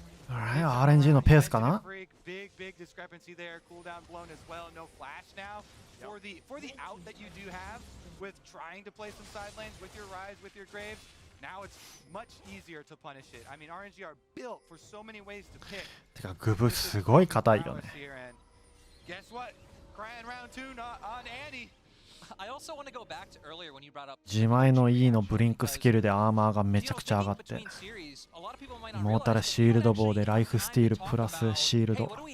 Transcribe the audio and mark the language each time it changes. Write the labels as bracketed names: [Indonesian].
[Japanese] RNG のペースかな。 [English] Big discrepancy there. Cooldown blown as well. No flash now. For the out that you do have with trying to play some side lanes with your Rise, with your Graves, now it's much easier to punish it. I mean, RNG are built for so many ways to pick. [Japanese] てかグブすごい硬いよね。 [English] Guess what? Crying round 2 not on Annie. I also want to go back to earlier when you brought up [Japanese] 自前の E のブリンクスキルでアーマーがめちゃくちゃ上がって、イモータルシールドボーでライフスティールプラスシールド。